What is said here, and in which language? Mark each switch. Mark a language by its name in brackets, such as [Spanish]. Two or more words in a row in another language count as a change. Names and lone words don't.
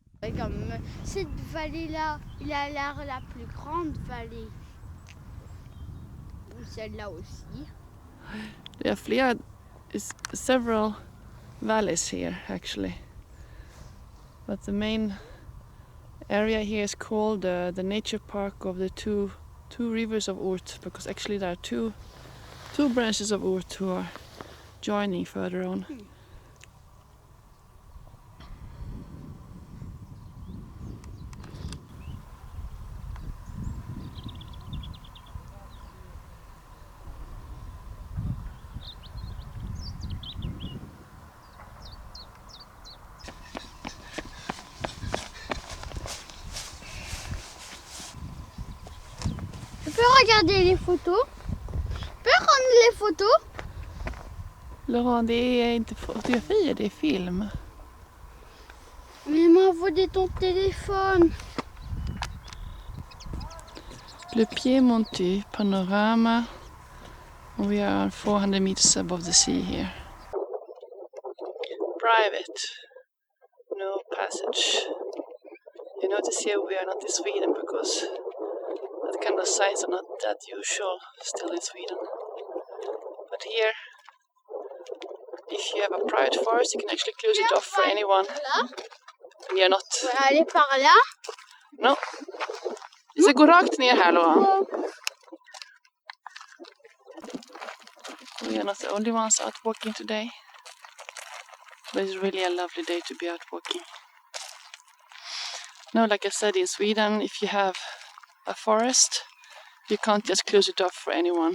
[French] comme cette vallée-là, il a l'air la plus grande vallée. Ou celle-là aussi. [English] There are several valleys here actually. But the main area here is called the nature park of the two rivers of Ourthe, because actually there are two branches of Ourthe who are joining further on. [French] Tu peux regarder les photos? Tu peux rendre les photos? Laurent, [Swedish] det är inte fotografier, det är film. [French] Mais m'envoie ton téléphone. Le Piemonte panorama. [English] We are 400 meters above the sea here. Private. No passage. You notice here we are not in Sweden because that kind of signs are not that usual still in Sweden. But here, if you have a private forest, you can actually close it off for anyone. And you're not. [French] On va aller par là. [English] No. [Swedish] Vi ska gå rakt ner här, Laurent. [English] We are not the only ones out walking today. But it's really a lovely day to be out walking. No, like I said, in Sweden, if you have a forest, you can't just close it off for anyone.